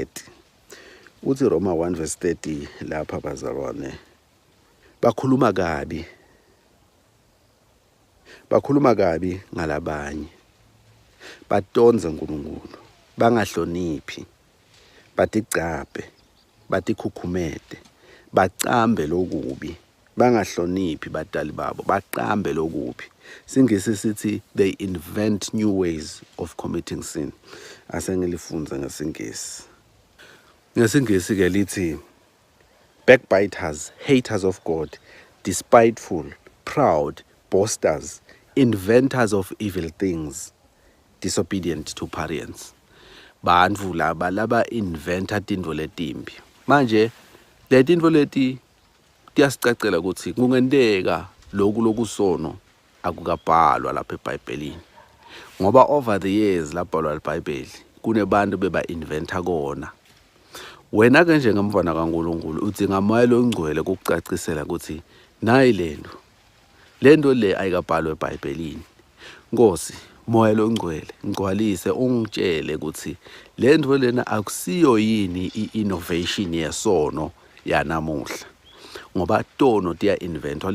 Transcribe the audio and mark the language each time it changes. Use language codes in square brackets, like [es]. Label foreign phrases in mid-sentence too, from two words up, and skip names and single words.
[ss] Uthi Roma 1 verse 30 lapha bazalwane bakhuluma kabi ngalabanye, batonze uNkulunkulu, bangahloniphi, batigcabe, batikhukhumete, bacambe lokubi, bangahloniphi batali babo, baqambe lokubi. Singisi sithi [en] they invent new ways of committing sin. [ss] Asengilifunza ngesingisi. Ngesingisi ke lithi backbiters, [en] haters of God, despiteful, proud, boasters, inventors of evil things, disobedient to parents. [ss] Bantfu laba inventa tintfo letimbi. Manje letintfo leti tiyasicacela ukuthi kungenteka lokusono akukabhalwa lapha eBhayibhelini, ngoba [en] over the years [ss] labhalwa eBhayibheli kunebantu beba inventa kona. Wena ke njengamfana kaNkulunkulu udzinga moya longcwele ukucacisela ukuthi nayi lento le ayikabhalwa eBhayibhelini. Nkosi, moya longcwele ngcwalise ungitshele ukuthi lento lena akusiyo yini i-innovation yesono yanamuhla, ngoba tono tiya inventwa.